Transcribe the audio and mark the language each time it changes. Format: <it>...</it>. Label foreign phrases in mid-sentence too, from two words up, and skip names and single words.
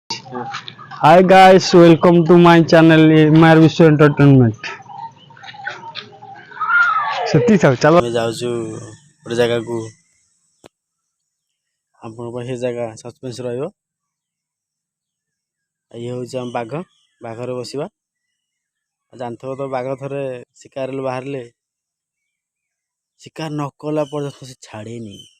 <en>Hi guys, welcome to my channel Mar Vishwa Entertainment.</en> <or>ସେତିକି ଥାଉ ଚାଲ ଆମେ ଯାଉଛୁ ଗୋଟେ ଜାଗାକୁ। ଆପଣଙ୍କ ପାଇଁ ସେ ଜାଗା ସସ୍ପେନ୍ସ ରହିବ। ଇଏ ହେଉଛି ଆମ ବାଘରେ ବସିବା। ଜାଣିଥିବ ତ ବାଘ ଥରେ ଶିକାରରୁ ବାହାରିଲେ ଶିକାର ନ କଲା ପର୍ଯ୍ୟନ୍ତ ସେ ଛାଡ଼େନି।</or>